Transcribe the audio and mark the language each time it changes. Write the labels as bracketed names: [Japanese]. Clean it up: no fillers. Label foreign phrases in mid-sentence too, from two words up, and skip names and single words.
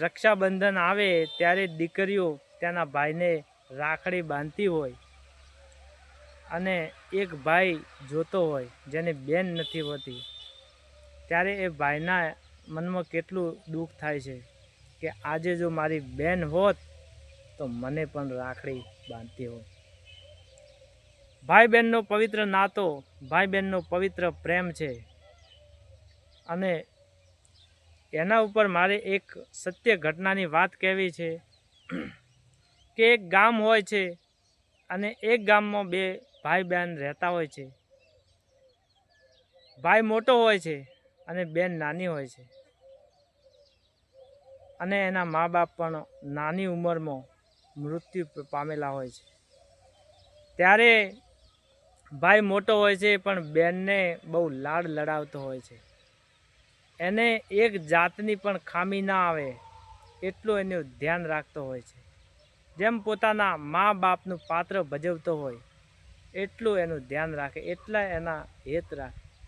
[Gujarati] રક્ષાબંધન આવે ત્યારે દીકરીઓ તેના ભાઈને રાખડી બાંધતી હોય અને એક ભાઈ જોતો હોય જેને બેન નથી હોતી ત્યારે એ ભાઈના મનમાં કેટલું દુઃખ થાય છે કે આજે જો મારી બેન હોત તો મને પણ રાખડી બાંધતી હોત। ભાઈ બહેનનો પવિત્ર નાતો, ભાઈ બહેનનો પવિત્ર પ્રેમ છે અને એના ઉપર મારે એક સત્ય ઘટનાની વાત કહેવી છે કે એક ગામ હોય છે અને એક ગામમાં બે ભાઈ બહેન રહેતા હોય છે। ભાઈ મોટો હોય છે અને બેન નાની હોય છે અને એના મા બાપ પણ નાની ઉંમરમાં મૃત્યુ પામેલા હોય છે। त्यारे ભાઈ મોટો હોય છે પણ બેનને બહુ લાડ લડાવતો હોય છે. એને એક જાતની પણ ખામી ના આવે એટલું એનું ધ્યાન રાખતો હોય છે. જેમ પોતાના મા બાપનું પાત્ર ભજવતો હોય એટલું એનું ધ્યાન રાખે, એટલા એના હિત રાખે.